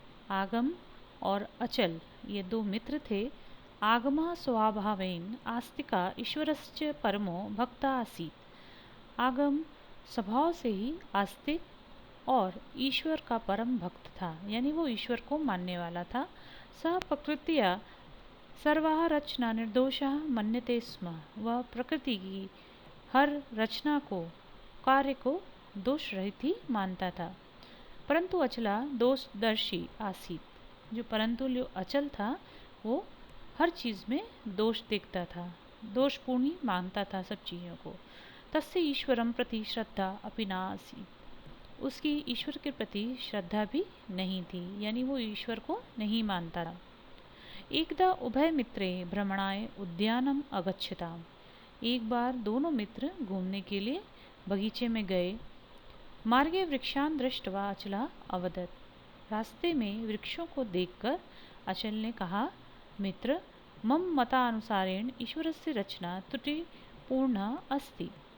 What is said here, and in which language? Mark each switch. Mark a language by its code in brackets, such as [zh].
[hi] आगम और अचल ये दो मित्र थे। [sa] आगम स्वभावेन आस्तिका ईश्वरस्य परमो भक्ता आसीत्। [hi] आगम स्वभाव से ही आस्तिक और ईश्वर का परम भक्त था, यानी वो ईश्वर को मानने वाला था। [sa] स प्रकृतिया सर्वाः रचना निर्दोषः मन्यते स्म। [hi] वह प्रकृति की हर रचना को, कार्य को दोष रहित ही मानता था। [sa] परंतु अचला दोषदर्शी आसीत। [hi] परंतु जो अचल था वो हर चीज़ में दोष देखता था, दोषपूर्ण ही मानता था सब चीज़ों को। [sa] तस्य ईश्वरं प्रति श्रद्धा अपि न आसीत्। [hi] उसकी ईश्वर के प्रति श्रद्धा भी नहीं थी, यानी वो ईश्वर को नहीं मानता था। [sa] एकदा उभय मित्रे भ्रमणाय उद्यानम अगच्छताम। [hi] एक बार दोनों मित्र घूमने के लिए बगीचे में गए। [sa] मार्गे वृक्षान दृष्ट्वा अचला अवदत्। [hi] रास्ते में वृक्षों को देखकर अचल ने कहा, मित्र, [sa] मम मतानुसारेण ईश्वरस्य रचना त्रुटिपूर्णा अस्ति।